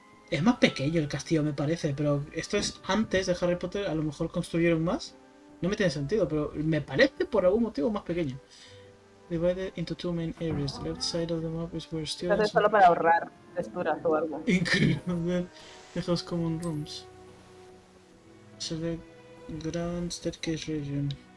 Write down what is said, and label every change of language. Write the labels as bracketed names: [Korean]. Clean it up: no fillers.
[Spanish] Es más pequeño el castillo, me parece, pero esto es antes de Harry Potter. A lo mejor construyeron más. No me tiene sentido, pero me parece por algún motivo más pequeño. [English] Divided into two main areas. The left side of the map is where students... [Spanish] Entonces solo para ahorrar texturas o algo. [English] Included the house common rooms. Select ground staircase region.